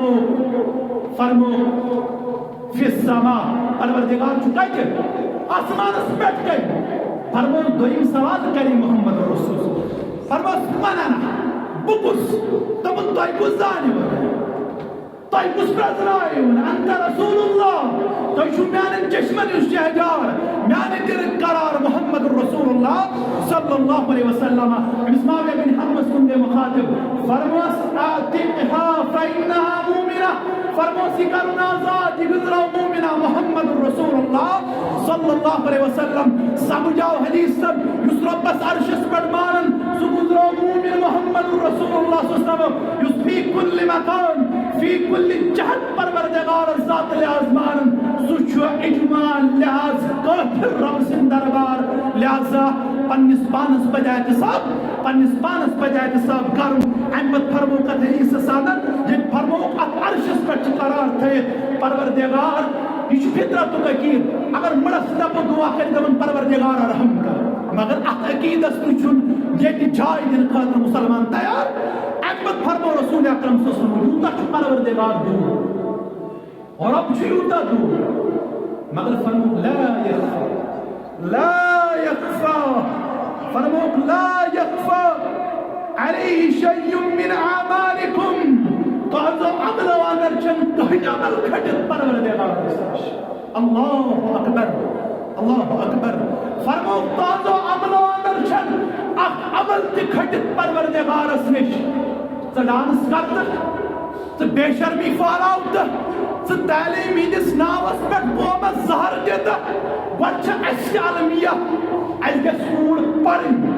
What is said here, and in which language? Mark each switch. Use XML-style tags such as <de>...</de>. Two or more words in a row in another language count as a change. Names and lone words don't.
<ks>فرمو فی السماء پروردگار چھُ کتہِ آسمانس پٮ۪ٹھ کَنہِ فرموس دویم سوال کری محمد رسول فرموس منانا بکس دپن تۄہہِ کُس زانِو تۄہہِ کُس پرٛزنٲیِون انت رسول اللہ تۄہہِ چھُو میانٮ۪ن چشمن ہُنٛد شہجار میانہِ دِلٕکۍ قرار</ks> <ar>محمد رسول اللہ صلی اللہ علیہ وسلم</ar> <ks>أمِس معاویہ بن حمس کُن گٔے مخاطب فرموس</ks> <ar>اعتقها فإنها مؤمنة</ar> <ks>فرموس یہِ کرُن آزاد یہِ گٔژھراو مومنہ</ks> <ar>محمد رسول اللہ صلی اللہ علیہ وسلم</ar> <ks>سمجھاو حدیثن یُس رۄبس عرشس پٮ۪ٹھ مانن سُہ گُزراو مومن</ks> <ar>محمد رسول اللہ صلی اللہ علیہ وسلم</ar> <ks>یُس</ks> <ar>فی کُلِ مکان فی کُلِ جہت</ar> <ks>پروردگار ذات لحاظ مانن سُہ چھُ اجماع لحاظ کٲفر رب سٕنٛدِ دربار لہذا پننس پانس پزِ احتساب کرُن امہِ پتہٕ فرموک اتھ حدیثس اندر ییٚتہِ فرموک اتھ عرشس پٮ۪ٹھ چھُ قرار تھٲیِتھ پروردگار یہ چھُ فطرتُک عقیٖد اگر مڑس دپو دعا کرِ دپن پروردگار رحم کر مگر اتھ عقیٖدس تہِ چھُنہٕ ییٚتہِ جاے دِنہٕ خٲطرٕ مُسلمان تیار امہِ پتہٕ فرمو رسول اکرم</ks> <ar>صلی اللہ علیہ وسلم</ar> <ks>یوٗتاہ چھُ پروردگار دوٗر رب چھُ یوٗتاہ دوٗر مگر فرموک</ks> <ar>لا يخفى فرموک لا يخفى عليه شيء من اعمالكم</ar> <ks>تہذو عملو اندر چھنہٕ کٕہٕنۍ عمل کھٔٹِتھ پروردگارس نِش</ks> <ar>اللہ اکبر</ar> <ks>فرموک تہذو عملو اندر چھنہٕ اکھ عمل تہِ کھٔٹِتھ پروردگارس نِش ژٕ ڈانس کرتہٕ ژٕ بے شرمی پھاراوتہٕ ژٕ تعلیٖم ہٕنٛدِس ناوس پٮ۪ٹھ قومس زہر دِتہٕ گۄڈٕ چھِ اَسہِ المیہ اَسہِ گژھِ کوٗر پرٕنۍ</ks>